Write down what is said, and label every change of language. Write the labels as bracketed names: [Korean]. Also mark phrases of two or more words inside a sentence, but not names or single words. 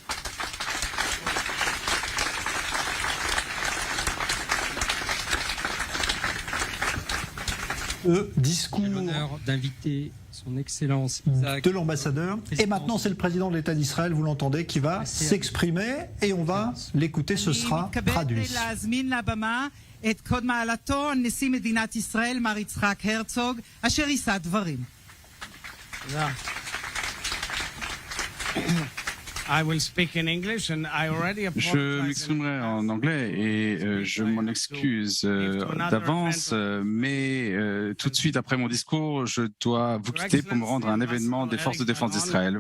[French] Discours L'honneur d'inviter son Excellence Isaac de l'ambassadeur. Et maintenant, c'est le président de l'État d'Israël, vous l'entendez, qui va s'exprimer et on va l'écouter, ce sera traduit. [Hebrew] את קוד מעלתו, נשיא מדינת ישראל, מר יצחק הרצוג, אשר יישא דברים. [French] Je m'exprimerai en anglais et je m'en excuse d'avance, mais tout de suite après mon discours, je dois vous quitter pour me rendre à un événement des forces de défense d'Israël.